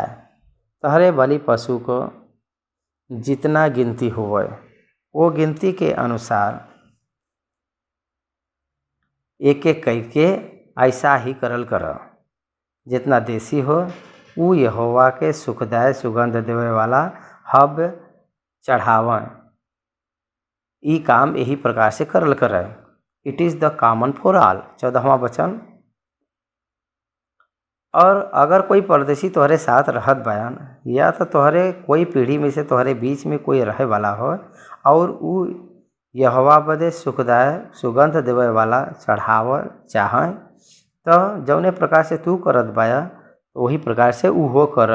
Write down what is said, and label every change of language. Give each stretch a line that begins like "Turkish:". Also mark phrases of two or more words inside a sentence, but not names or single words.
Bhojpuri: तहरे बलि पशु को जितना गिनती होवे वो गिनती के अनुसार एक एक करके ऐसा ही करल कर। जितना देसी हो वो यहोवा के सुखदायक सुगंध देवे वाला हव्य चढ़ावें। ई काम यही प्रकार से करल कर।
English: it is the common for all.
Bhojpuri: 14वां वचन, और अगर कोई परदेशी तोहरे साथ रहत बयान या तो तोहरे कोई पीढ़ी में से तोहरे बीच में कोई रहे वाला हो और उ यहोवा बदे सुखदायक सुगंध देवे वाला चढ़ाव चाहें तो जौने प्रकार से तू करत बाया वही प्रकार से उ हो कर।